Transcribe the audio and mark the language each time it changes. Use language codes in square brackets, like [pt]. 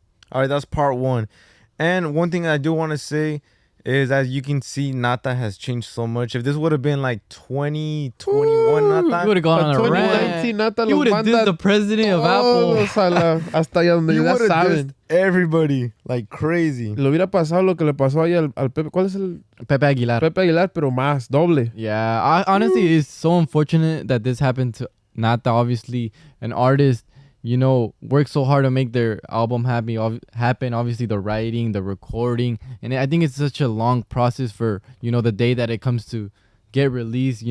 [en] All right, that's part one. And one thing I do want to say is, as you can see, Nata has changed so much. If this would have been like 2021 Nata, you would have gone on a rant. Nata You would have dissed the president of Apple. [es] Hasta allá donde [en] you [es] ya [en] would have [es] saben. [en] dissed everybody like crazy. [es] Le hubiera pasado lo que le pasó ahí al Pepe. ¿Cuál es el? Pepe Aguilar. Pepe Aguilar, pero más, doble. [en] Yeah, honestly, it's so unfortunate that this happened to Nata. Obviously, an artist, you know, worked so hard to make their album happen. Obviously, the writing, the recording, and I think it's such a long process for, you know, the day that it comes to get released.